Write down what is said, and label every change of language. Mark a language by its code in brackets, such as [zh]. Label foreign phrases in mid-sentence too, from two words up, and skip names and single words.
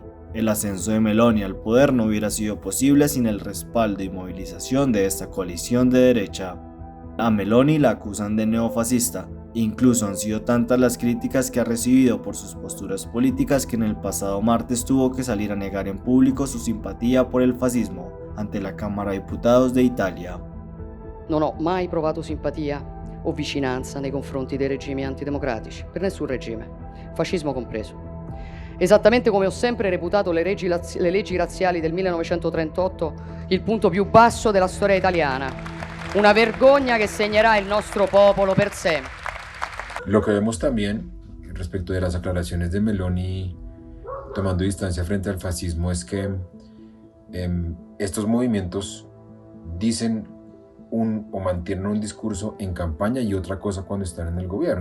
[es] El ascenso de Meloni al poder no hubiera sido posible sin el respaldo y movilización de esta coalición de derecha. A Meloni la acusan de neofascista. Incluso han sido tantas las críticas que ha recibido por sus posturas políticas que en el pasado martes tuvo que salir a negar en público su simpatía por el fascismo ante la Cámara de Diputados de Italia. [it] Non ho mai provato simpatia o vicinanza nei confronti dei regimi antidemocratici, per nessun regime, fascismo compreso. Esattamente come ho sempre reputato le leggi razziali del 1938 il punto più basso della storia italiana, una vergogna che segnerà il nostro popolo per sempre. [es] Lo que vemos también respecto de las aclaraciones de Meloni tomando distancia frente al fascismo es que estos movimientos dicen o mantienen un discurso en campaña y otra cosa cuando están en el gobierno.